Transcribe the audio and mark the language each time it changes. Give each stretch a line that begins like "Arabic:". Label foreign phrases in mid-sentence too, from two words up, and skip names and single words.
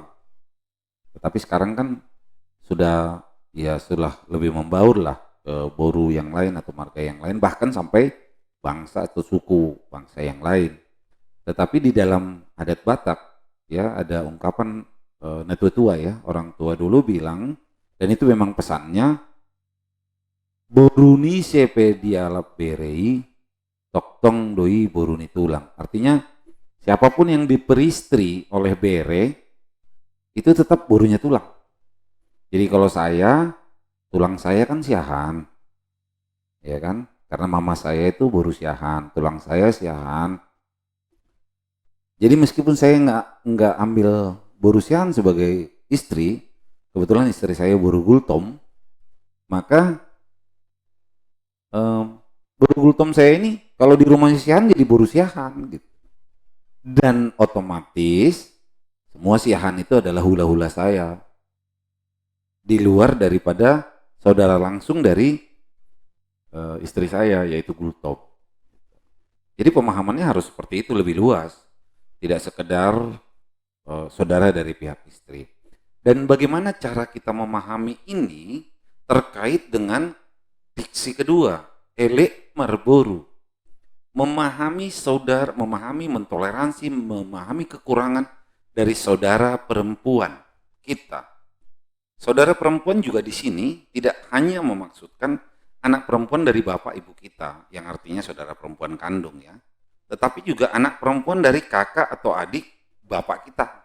Indonesian: Tetapi sekarang kan sudah ya sudah lebih membaur lah ke boru yang lain atau marga yang lain, bahkan sampai bangsa atau suku bangsa yang lain. Tetapi di dalam adat Batak ya ada ungkapan netua tua ya, orang tua dulu bilang, dan itu memang pesannya,
Batak Toba: boruni sepe dialap berei toktong doi boruni tulang.
Indonesian: Artinya Siapapun yang diperistri oleh bere, itu tetap borunya tulang. Jadi kalau saya, tulang saya kan siahan, ya kan? Karena mama saya itu boru siahan, tulang saya siahan. Jadi meskipun saya nggak ambil boru siahan sebagai istri, kebetulan istri saya boru gultom, maka boru gultom saya ini kalau di rumahnya siahan jadi boru siahan gitu. Dan otomatis semua siahan itu adalah hula-hula saya, di luar daripada saudara langsung dari istri saya, yaitu gultom. Jadi pemahamannya harus seperti itu, lebih luas, tidak sekedar saudara dari pihak istri. Dan bagaimana cara kita memahami ini terkait dengan diksi kedua,
Batak Toba: elek marboru.
Indonesian: Memahami saudara, memahami, mentoleransi, memahami kekurangan dari saudara perempuan kita. Saudara perempuan juga di sini tidak hanya memaksudkan anak perempuan dari bapak ibu kita, yang artinya saudara perempuan kandung ya, tetapi juga anak perempuan dari kakak atau adik bapak kita.